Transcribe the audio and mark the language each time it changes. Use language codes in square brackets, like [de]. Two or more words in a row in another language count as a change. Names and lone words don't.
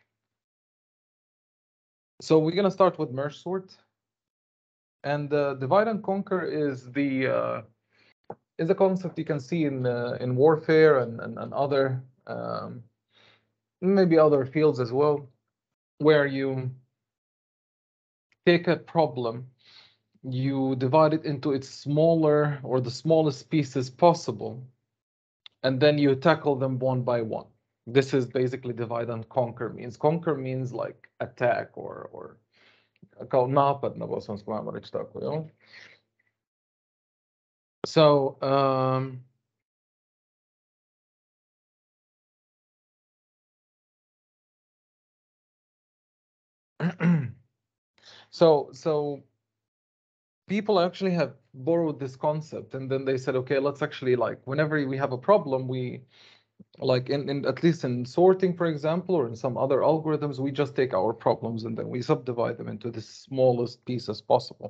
[en] So we're gonna start with merge sort, and divide and conquer is a concept you can see in warfare and other maybe other fields as well, where you take a problem, you divide it into its smaller or the smallest pieces possible, and then you tackle them one by one. This is basically divide and conquer means. Conquer means like attack or [bs] kao napad na bosanskom, ajmo reći tako, jel? [en] So so people actually have borrowed this concept, and then they said, okay, let's actually, like, whenever we have a problem, we like in at least in sorting, for example, or in some other algorithms, we just take our problems and then we subdivide them into the smallest pieces possible.